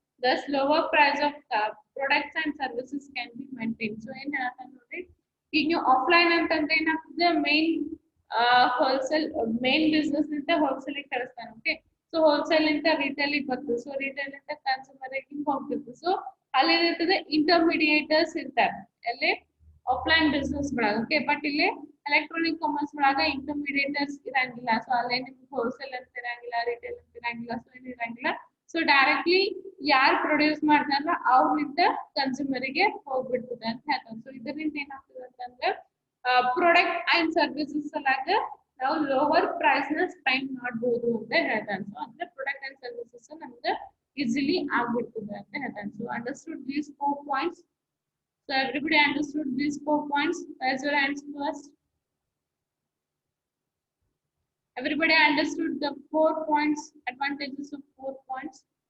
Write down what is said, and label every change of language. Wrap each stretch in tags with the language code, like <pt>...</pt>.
<en>Thus, lower price of products and services can be maintained.</en> <kn>So, in offline ಅಂತಂದ್ರೆ ಏನಾಗ್ತದೆ main wholesale main business ಅಂತ wholesale ಕಳಿಸ್ತಾನೆ. Okay, so wholesale ಅಂತ retail ಬರ್ತದೆ. So retail ಅಂತ consumer ಹಿಂಗ್ ಹೋಗ್ತಿರ್ತದೆ. So ಅಲ್ಲಿ ಏನಿರ್ತದೆ ಇಂಟರ್ಮೀಡಿಯೇಟರ್ಸ್ ಇರ್ತಾರೆ ಅಲ್ಲಿ ಆಫ್ಲೈನ್ ಬಿಸ್ನೆಸ್ ಒಳಗ. ಓಕೆ, ಬಟ್ ಇಲ್ಲಿ ಎಲೆಕ್ಟ್ರಾನಿಕ್ ಕಾಮರ್ಸ್ ಒಳಗ ಇಂಟರ್ಮೀಡಿಯೇಟರ್ಸ್ ಇರಂಗಿಲ್ಲ. ಸೊ ಅಲ್ಲೇ ನಿಮ್ಗೆ ಹೋಲ್ಸೇಲ್ ಅಂತ ಇರಂಗಿಲ್ಲ, ರಿಟೇಲ್ ಅಂತ ಇರಂಗಿಲ್ಲ, ಸೊ ಏನು ಇರಂಗಿಲ್ಲ. ಸೊ ಡೈರೆಕ್ಟ್ಲಿ ಯಾರು ಪ್ರೊಡ್ಯೂಸ್ ಮಾಡ್ತಾರ ಅವ್ರಿಂದ ಕನ್ಸ್ಯೂಮರಿಗೆ ಹೋಗ್ಬಿಡ್ತದೆ ಅಂತ ಹೇಳ್ತಾರೆ. ಸೊ ಇದರಿಂದ ಏನಾಗ್ತದೆ ಅಂತಂದ್ರೆ ಪ್ರಾಡಕ್ಟ್ ಅಂಡ್ ಸರ್ವಿಸಸ್ ಅಲ್ಲಾಗ ನಾವು ಲೋವರ್ ಪ್ರೈಸ್ ನ ಸ್ಪೆಂಡ್ ಮಾಡ್ಬೋದು ಅಂತ ಹೇಳ್ತಾನೆ. ಸೊ ಅಂದ್ರೆ ಪ್ರಾಡಕ್ಟ್ ಅಂಡ್ ಸರ್ವಿಸಸ್ ನಮ್ಗೆ ಈಸಿಲಿ ಆಗ್ಬಿಡ್ತದೆ ಅಂತ ಹೇಳ್ತಾನೆ. So</kn> <en>Understood these 4 points. So everybody understood these 4 points? Raise your hands first. Everybody understood the 4 points, advantages of 4 points?</en>